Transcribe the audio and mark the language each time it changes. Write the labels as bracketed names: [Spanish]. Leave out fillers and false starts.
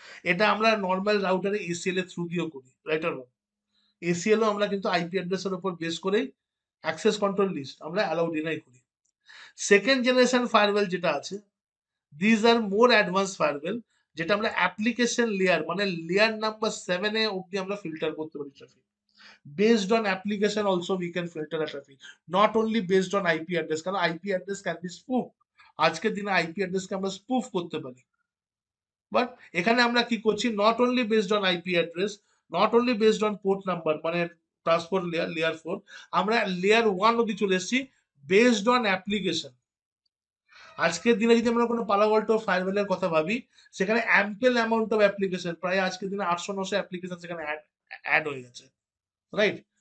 [Bangla] এটা আমরা normal রাউটারে ACL এর থ্রু দিয়েও করি, [English] Right or wrong? [Bangla] এসিএল ও আমরা কিন্তু আইপি অ্যাড্রেসের উপর বেস করেই অ্যাক্সেস কন্ট্রোল লিস্ট আমরা অ্যালাউ ডিনাই করি। সেকেন্ড জেনারেশন ফায়ারওয়েল যেটা আছে, [English] these are more advance firewall, [Bangla] যেটা আমরা অ্যাপ্লিকেশন লেয়ার মানে লেয়ার নাম্বার 7 এ অবধি আমরা ফিল্টার করতে পারি traffic. [English] Based on application also we can filter a traffic, not only based on IP address, [Bangla] কারণ [English] IP address can be spoofed। [Bangla] আজকের দিনে IP address কে আমরা স্পুফ করতে পারি, বাট এখানে আমরা কি করছি, [English] not only based on IP address, not only based on port number, [Bangla] মানে ট্রান্সপোর্ট লেয়ার 4, আমরা লেয়ার 1 অবধি চলে এসেছি বেসড অন অ্যাপ্লিকেশন। আজকের দিনে যদি আমরা কোনো পালো আল্টো ফায়ারওয়েলের কথা ভাবি, সেখানে [English] ample amount of application, [Bangla] প্রায় আজকের দিনে 800-900 অ্যাপ্লিকেশন সেখানে অ্যাড হয়ে গেছে, রাইট?